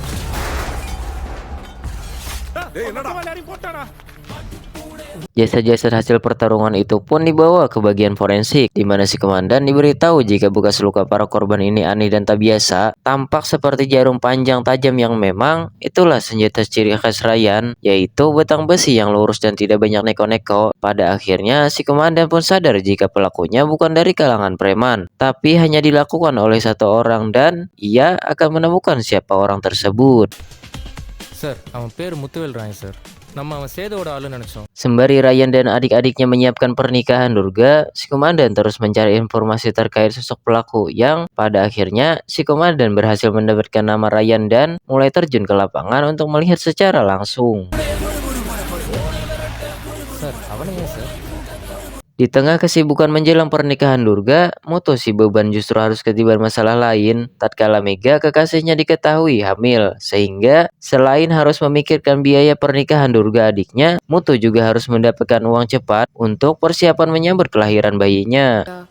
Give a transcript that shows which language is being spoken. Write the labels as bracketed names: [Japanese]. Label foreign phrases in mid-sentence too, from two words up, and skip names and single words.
[Indonesian] Jasad-jasad hasil pertarungan itu pun dibawa ke bagian forensik, di mana si komandan diberitahu jika bekas luka para korban ini aneh dan tak biasa, tampak seperti jarum panjang tajam yang memang itulah senjata ciri khas Ryan, yaitu batang besi yang lurus dan tidak banyak neko-neko. Pada akhirnya si komandan pun sadar jika pelakunya bukan dari kalangan preman, tapi hanya dilakukan oleh satu orang dan ia akan menemukan siapa orang tersebut. [Tamil] சார் அவன் பேர் முத்துவேல் ராயன் சார். நம்ம அவன் சேதோட ஆளுன்னு நினச்சோம். [Indonesian] Sembari Ryan dan adik-adiknya menyiapkan pernikahan Durga, si komandan terus mencari informasi terkait sosok pelaku yang pada akhirnya si komandan berhasil mendapatkan nama Ryan dan mulai terjun ke lapangan untuk melihat secara langsung. [Tamil] சார் அவனே சார். [Indonesian] Di tengah kesibukan menjelang pernikahan Durga, Mutu si beban justru harus ketiban masalah lain tatkala Mega kekasihnya diketahui hamil. Sehingga selain harus memikirkan biaya pernikahan Durga adiknya, Mutu juga harus mendapatkan uang cepat untuk persiapan menyambut kelahiran bayinya.